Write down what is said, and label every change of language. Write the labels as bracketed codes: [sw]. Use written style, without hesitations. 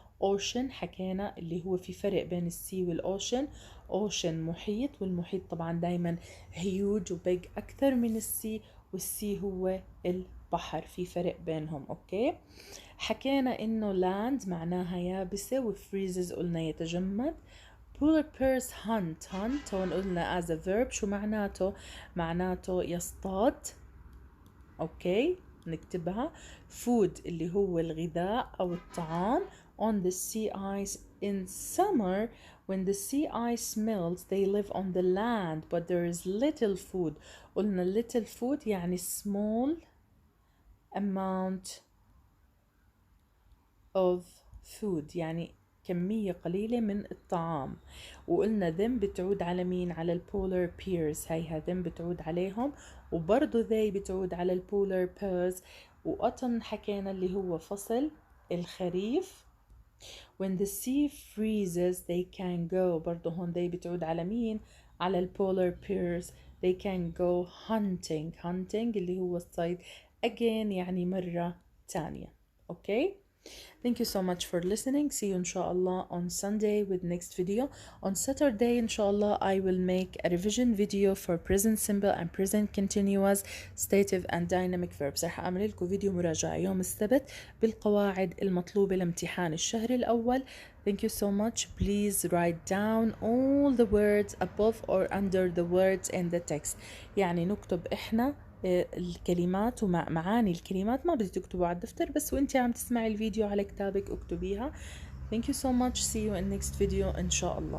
[ar] ocean حكينا اللي هو في فرق بين السي والocean. ocean محيط، والمحيط طبعا دايما huge وبيج أكثر من السي، والسي هو البحر، في فرق بينهم. أوكي. حكينا إنه land معناها يابسة، وفريزز قلنا يتجمد. [en] polar bears hunt [ar] هون قلنا [en] as a verb. [ar] شو معناته؟ معناته يصطاد. أوكي نكتبها. food اللي هو الغذاء أو الطعام. [en] on the sea ice in summer when the sea ice melts they live on the land but there is little food. [ar] قلنا little food يعني [en] small amount of food، [ar] يعني كمية قليلة من الطعام. وقلنا them بتعود على مين؟ على البولار بيرز. هيها them بتعود عليهم، وبرضو they بتعود على البولار بيرز. وautumn حكينا اللي هو فصل الخريف. [en] when the sea freezes they can go. [ar] برضو هون they بتعود على مين؟ على البولار بيرز. [en] they can go hunting [ar] اللي هو الصيد again يعني مرة تانية. [en] okay. Thank you so much for listening. See you inshallah on Sunday with next video. On Saturday inshallah I will make a revision video for present simple and present continuous stative and dynamic verbs. [ar] رح أعمل لكم فيديو مراجعة يوم السبت بالقواعد المطلوبة لامتحان الشهر الأول. [en] Thank you so much. Please write down all the words above or under the words in the text. [ar] يعني نكتب إحنا الكلمات ومعاني الكلمات، ما بدي تكتبوا على الدفتر بس وانتي عم تسمعي الفيديو على كتابك اكتبيها. [en] Thank you so much. See you in next video [ar] إن شاء الله.